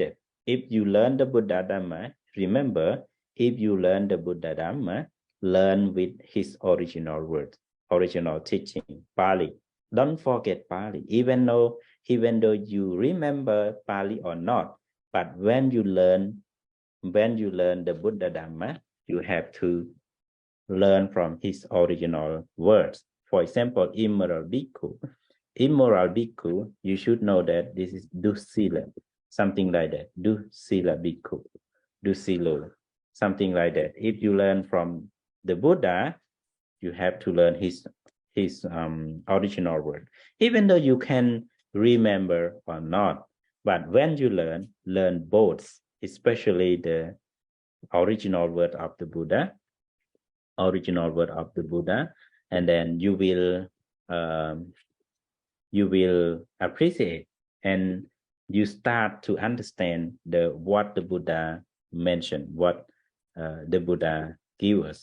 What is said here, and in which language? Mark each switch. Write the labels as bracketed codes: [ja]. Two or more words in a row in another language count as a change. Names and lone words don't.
[en] If you learn the Buddha Dhamma, remember if you learn the Buddha Dhamma, learn with his original words, original teaching, Pali. Don't forget Pali, even though you remember Pali or not. But when you learn the Buddha Dhamma, you have to learn from his original words. For example, immoral bhikkhu. Immoral bhikkhu, you should know that this is dusila, something like that. [pi] Dusila bhikkhu, dusilo, [en] something like that. If you learn from the Buddha, you have to learn his original word, even though you can remember or not. But when you learn both, especially the original word of the Buddha, and then you will appreciate, and you start to understand what the Buddha mentioned, what the Buddha gave us.